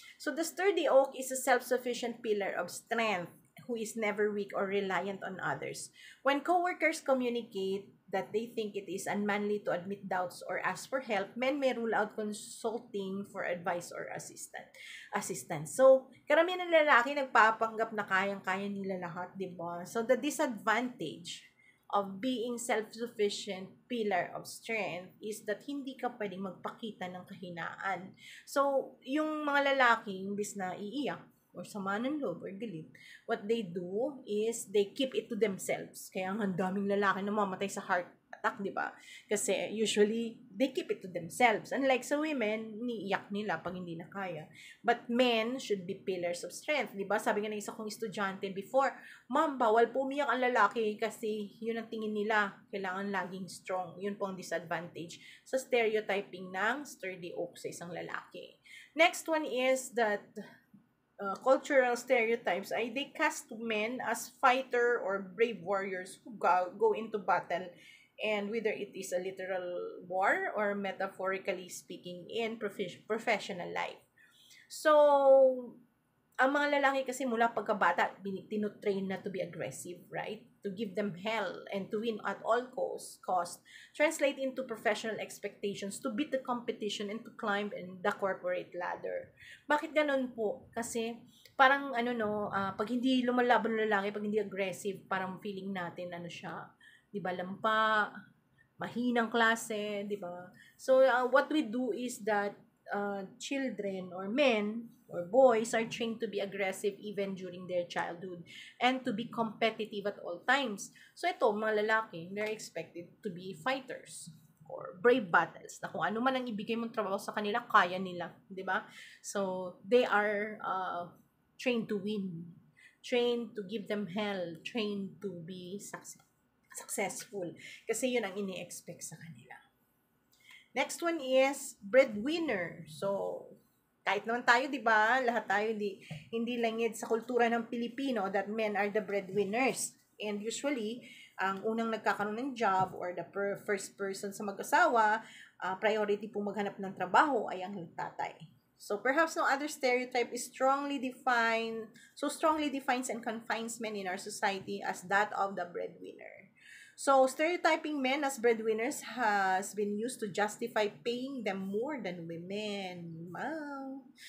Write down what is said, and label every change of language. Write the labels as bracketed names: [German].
[English] So the sturdy oak is a self-sufficient pillar of strength who is never weak or reliant on others. When coworkers communicate that they think it is unmanly to admit doubts or ask for help, men may rule out consulting for advice or assistance. [Filipino] So, karamihan ng lalaki nagpapanggap na kayang-kaya nila lahat, di ba? [English] So, the disadvantage of being self-sufficient pillar of strength is that [Filipino] hindi ka pwedeng magpakita ng kahinaan. [English] So, [Filipino] yung mga lalaki, imbis na iiyak or sama ng loob or galit, [English] what they do is they keep it to themselves. [Filipino] Kaya ang daming lalaki na mamatay sa heart attack, di ba? [English] Kasi usually, they keep it to themselves. [Filipino] Unlike sa women, niiyak nila pag hindi na kaya. [English] But men should be pillars of strength, [Filipino] di ba? Sabi nga ng isa kong estudyante before, ma'am, bawal po umiyak ang lalaki kasi yun ang tingin nila, kailangan laging strong. Yun po ang disadvantage sa stereotyping ng sturdy oak sa isang lalaki. [English] Next one is that cultural stereotypes ay they cast men as fighter or brave warriors who go into battle, and whether it is a literal war or metaphorically speaking in professional life. [Filipino] So, ang mga lalaki kasi mula pagkabata, tinutrain na [English] to be aggressive, right? To give them hell and to win at all cost, translate into professional expectations to beat the competition and to climb in the corporate ladder. [Filipino] Bakit ganun po? Kasi parang pag hindi lumalaban ng lalaki, pag hindi aggressive, parang feeling natin siya, 'di ba, lampa, mahinang klase, 'di ba? [English] So what we do is that children or men or boys are trained to be aggressive even during their childhood and to be competitive at all times. [Filipino] So ito, mga lalaki, [English] they're expected to be fighters or brave battles, [Filipino] na kung ano man ang ibigay mong trabaho sa kanila, kaya nila, di ba? [English] So they are trained to win, trained to give them hell, trained to be successful. [Filipino] Kasi yun ang ini-expect sa kanila. [English] Next one is breadwinner. [Filipino] So, kahit naman tayo, di ba? Lahat tayo, hindi langid sa kultura ng Pilipino [English] that men are the breadwinners. And usually, [Filipino] ang unang nagkakaroon ng job [English] or the first person [Filipino] sa mag-asawa, priority po maghanap ng trabaho ay ang tatay. [English] So perhaps no other stereotype is strongly defines and confines men in our society as that of the breadwinner. So stereotyping men as breadwinners has been used to justify paying them more than women. Wow.